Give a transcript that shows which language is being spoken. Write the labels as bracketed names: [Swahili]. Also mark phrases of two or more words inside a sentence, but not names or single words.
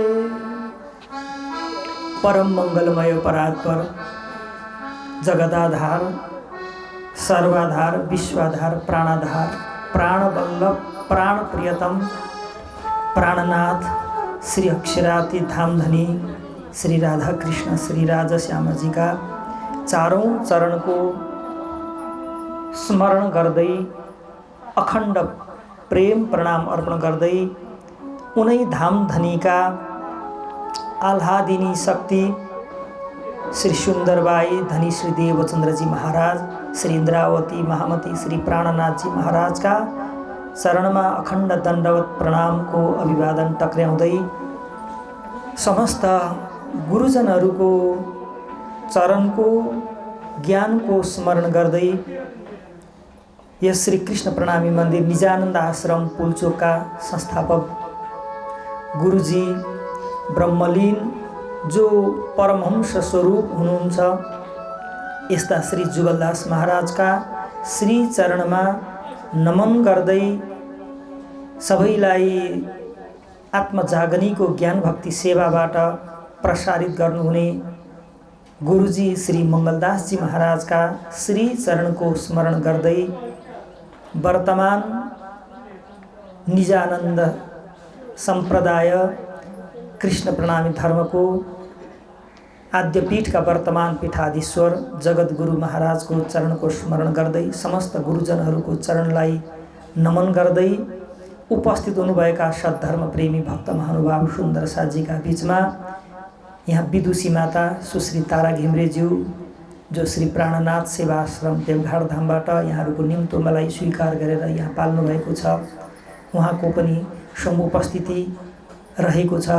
[Nepali] परम मंगलमय परात्पर जगदाधार सर्वाधार विश्वाधार प्राणाधार प्राणवल्लभ प्राण प्रियतम प्राणनाथ श्री अक्षराती धामधनी श्री राधा कृष्ण श्री राजा श्याम जी का चारों चरण को स्मरण गर्दै अखण्ड प्रेम प्रणाम अर्पण गर्दै उनै धामधनी का आह्लादिनी शक्ति श्री सुंदरबाई धनी श्री देवचंद्र जी महाराज, श्री इंद्रावती महामती श्री प्राणनाथ जी महाराज का चरण में अखण्ड दंडवत प्रणाम को अभिवादन टक्र्याउँदै समस्त गुरुजनहरु को चरण को ज्ञान को स्मरण गर्दै यस श्री कृष्ण प्रणामी मंदिर निजानन्द आश्रम पुलचोक का संस्थापक गुरुजी ब्रह्मलीन जो परमहंस स्वरूप हुनुहुन्छ यस्ता श्री जुगलदास महाराज का श्री चरणमा नमन गर्दै सबैलाई आत्मजागनीको ज्ञान भक्ति सेवाबाट प्रसारित गर्नुहुने गुरुजी श्री मंगलदास जी महाराज का श्री चरण को स्मरण गर्दै वर्तमान निजानन्द संप्रदाय कृष्ण प्रणामी धर्म को आद्यपीठ का वर्तमान पीठाधीश्वर जगत गुरु महाराज को चरण को स्मरण गर्दै समस्त गुरुजनहरु को चरणलाई नमन गर्दै उपस्थित हुनुभएका सद्धर्म प्रेमी भक्त महानुभाव सुन्दर साजी का बीचमा यहाँ विदुषी माता सुश्री तारा घिम्रेज्यू जो श्री प्राणनाथ सेवाश्रम देवघाट धामबाट यहाँहरुको निम्तो मलाई स्वीकार गरेर यहाँ पाल्नु भएको छ, उहाँको पनि समुपस्थिति रहेको छ।